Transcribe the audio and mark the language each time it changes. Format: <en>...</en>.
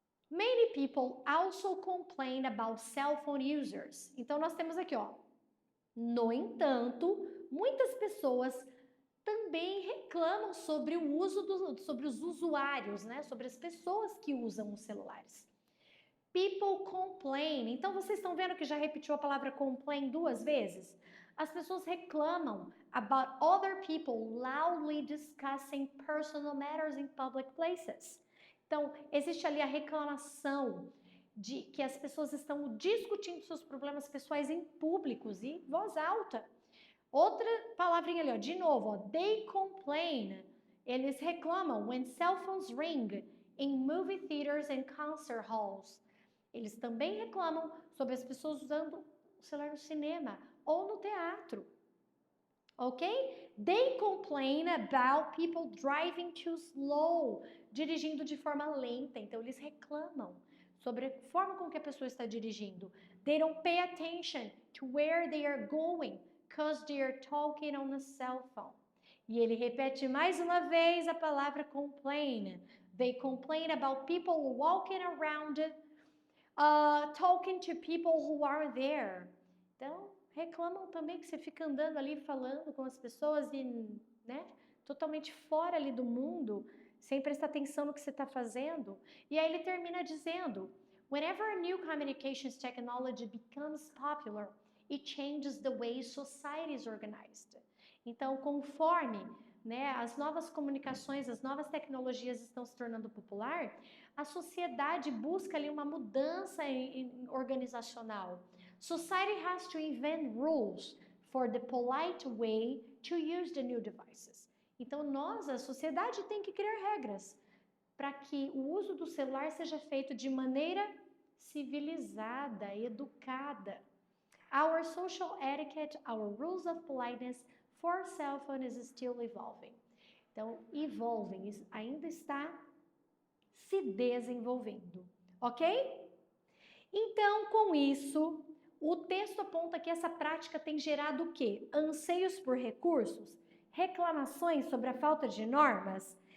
<en>Many people also complain about cell phone users.</en> <pt>Então, nós temos aqui, ó. No entanto, muitas pessoas também reclamam sobre o uso sobre os usuários, né? Sobre as pessoas que usam os celulares.</pt> <en>People complain.</en> <pt>Então, vocês estão vendo que já repetiu a palavra complain 2 vezes? As pessoas reclamam</pt> <en>about other people loudly discussing personal matters in public places.</en> <pt>Então, existe ali a reclamação de que as pessoas estão discutindo seus problemas pessoais em públicos e voz alta. Outra palavrinha ali, ó, de novo, ó,</pt> <en>they complain.</en> <pt>Eles reclamam</pt> <en>when cell phones ring in movie theaters and concert halls.</en> <pt>Eles também reclamam sobre as pessoas usando o celular no cinema ou no teatro. Ok?</pt> <en>They complain about people driving too slow,</en> <pt>dirigindo de forma lenta. Então, eles reclamam sobre a forma com que a pessoa está dirigindo.</pt> <en>They don't pay attention to where they are going because they are talking on a cell phone.</en> <pt>E ele repete mais uma vez a palavra complain.</pt> <en>They complain about people walking around talking to people who are there.</en> <pt>Então, reclamam também que você fica andando ali falando com as pessoas e, né, totalmente fora ali do mundo, sem prestar atenção no que você está fazendo. E aí ele termina dizendo,</pt> <en>whenever a new communications technology becomes popular, it changes the way society is organized.</en> <pt>Então, conforme as novas comunicações, as novas tecnologias estão se tornando popular, a sociedade busca ali uma mudança organizacional.</pt> <en>Society has to invent rules for the polite way to use the new devices.</en> <pt>Então, a sociedade tem que criar regras para que o uso do celular seja feito de maneira civilizada, educada.</pt> <en>Our social etiquette, our rules of politeness for cell phone is still evolving.</en> <pt>Então, evolving, ainda está se desenvolvendo, ok? Então, com isso, o texto aponta que essa prática tem gerado o quê? Anseios por recursos, reclamações sobre a falta de normas</pt>